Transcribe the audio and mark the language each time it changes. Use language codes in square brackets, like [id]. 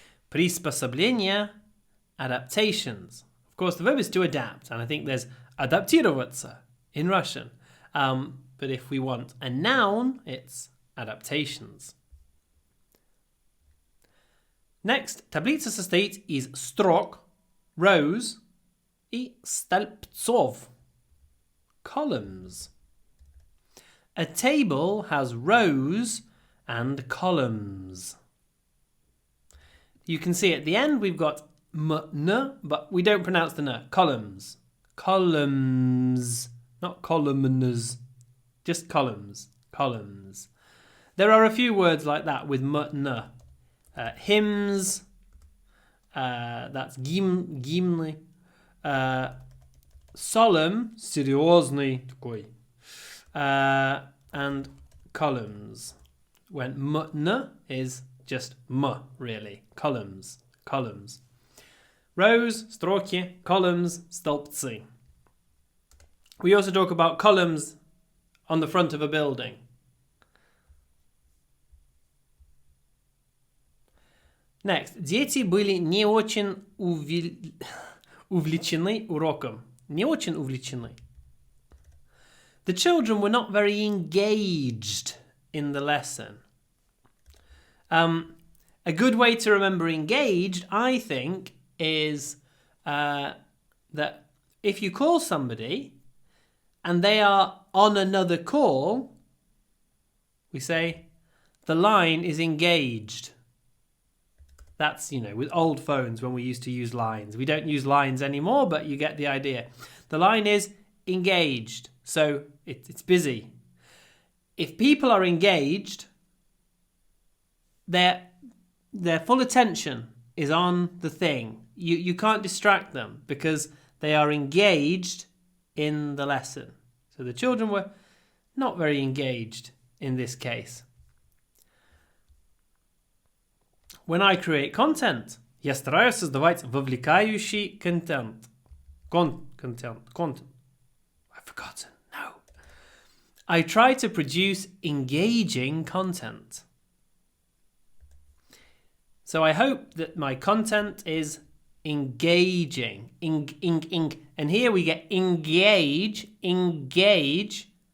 [en] Приспособления, adaptations. Of course, the verb is to adapt, and I think there's адаптироваться in Russian. But if we want a noun, it's adaptations. [ru] Next, таблица состоит из строк, rows, и столбцов, columns. [en] A table has rows and columns. You can see at the end we've got n, but we don't pronounce the n. Columns. Columns. Not columns. Just columns. Columns. There are a few words like that with n. Hymns. That's gimli. Solemn. [ru] Серьезный такой. [en] And columns. When n is just really. Columns. Columns. Rows, строки, columns, столбцы. We also talk about columns on the front of a building. Next. [ru] Дети были не очень увлечены уроком. Не очень увлечены. [en] The children were not very engaged in the lesson. A good way to remember engaged, I think, is that if you call somebody and they are on another call, we say, the line is engaged. That's, with old phones when we used to use lines. We don't use lines anymore, but you get the idea. The line is engaged, so it's busy. If people are engaged, their full attention is on the thing. You can't distract them because they are engaged in the lesson. So the children were not very engaged in this case. When I create content, [ru] я стараюсь создавать вовлекающий контент. [en] Content. I've forgotten. No. I try to produce engaging content. So I hope that my content is engaging. And here we get engage.